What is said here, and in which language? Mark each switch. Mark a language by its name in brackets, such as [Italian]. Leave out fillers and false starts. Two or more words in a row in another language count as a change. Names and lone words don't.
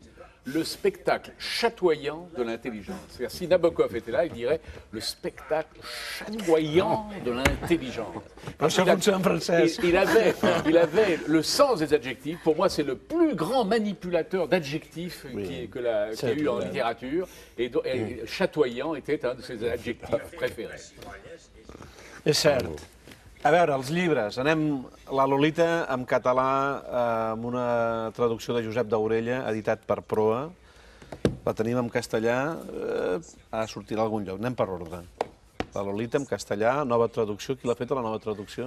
[French] Le spectacle chatoyant de l'intelligence. C'est-à-dire, si Nabokov était là, il dirait le spectacle chatoyant de l'intelligence. Il avait le sens des adjectifs. Pour moi, c'est le plus grand manipulateur d'adjectifs qu'il y a eu en littérature. Et chatoyant était un de ses adjectifs préférés. [Catalan] És cert. A veure, els llibres. Anem La Lolita en català amb una traducció de Josep Daurella, editat per Proa. La tenim en castellà, ha de sortir a algun lloc. Anem per ordre. La Lolita en castellà, nova traducció. Qui l'ha fet, la nova traducció?